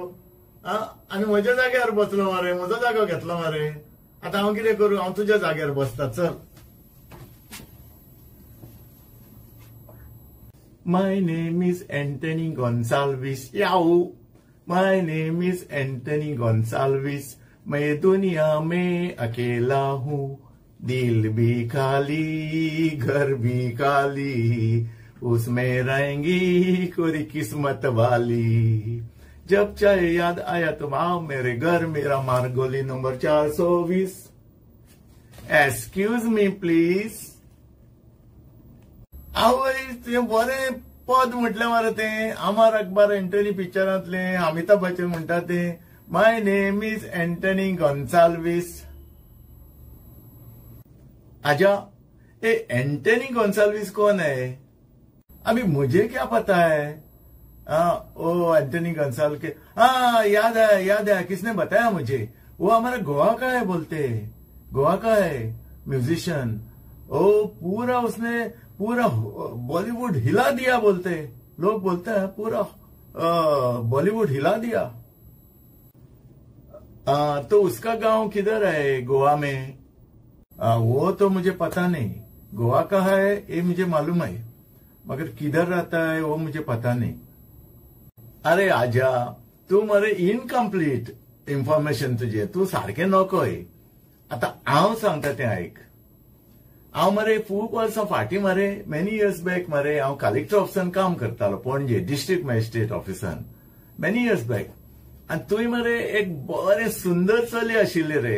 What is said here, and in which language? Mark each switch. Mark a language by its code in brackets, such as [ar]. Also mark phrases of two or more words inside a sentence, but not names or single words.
[kok] आनी म्हज्या जाग्यार बसलो मरे, म्हजो जागो घेतलो मरे. आतां हांव कितें करूं? हांव तुज्या जाग्यार बसता. चल. [en] My name is Antony Gonsalves. याऊ. My name is Antony Gonsalves. [hi] मैं दुनिया में अकेला हूँ. दिल भी खाली, घर भी खाली, उसमें रहेंगी कोई किस्मत वाली. जब चाहे याद आया तुम आओ मेरे घर, मेरा मार्गोली नंबर 420. [en] Excuse me please. [kok] आवय, तुझे बरें पद म्हटलें मरे तें. अमर अकबर एंटनी पिक्चरांतलें अमिताभ बच्चन म्हणटा तें. [en] My name is Antony Gonsalves. [hi] आजा, ये एंटनी गोन्साल्वीस कौन है? अभी मुझे क्या पता है? ओ एंटनी गोन्साल के. याद है. किसने बताया मुझे? वो हमारा गोवा का है बोलते. गोवा का है म्यूजिशियन. ओ पूरा बॉलीवुड हिला दिया बोलते. लोग बोलते हैं पूरा बॉलीवुड हिला दिया. तो उसका गांव किधर है गोवा में? वो तो मुझे पता नहीं. गोवा का है ये मुझे मालूम है, मगर किधर रहता है वो मुझे पता नहीं. [kok] अरे आजा, तू मरे [en] incomplete information [kok] तुझे. तू सारखे नकोय. आता हांव सांगता तें आयक. हांव मरे खूब वर्सां फाटीं मरे [en] many years back [kok] मरे हांव कलेक्टर ऑफिसान काम करतालो पणजे [en] district magistrate [kok] ऑफिसान. [en] Many years back. [kok] आनी थंय मरे एक बरें सुंदर चली आशिल्ली रे.